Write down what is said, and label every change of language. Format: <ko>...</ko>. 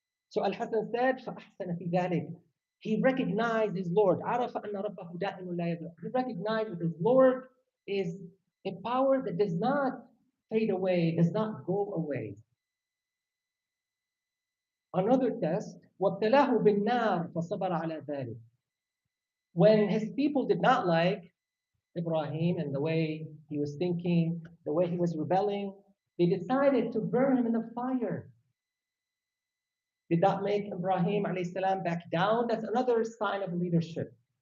<en>So Al-Hasan said,</en> <ar>فَأَحْسَنَ فِي ذَلِكَ.</ar> <en>He recognized his Lord.</en> <ar>عَرَفَ أَنَّ رَبَّهُ دَائِمٌ لَا يَزُولُ.</ar> <en>He recognized that his Lord is a power that does not fade away, does not go away. Another test,</en> <ar>وَابْتَلَاهُ بِالنَّارِ فَصَبَرَ عَلَى ذَلِكَ.</ar> <en>When his people did not like Ibrahim and the way he was thinking, the way he was rebelling, they decided to burn him in the fire. Did that make Ibrahim alayhi salam back down? That's another sign of leadership.</en>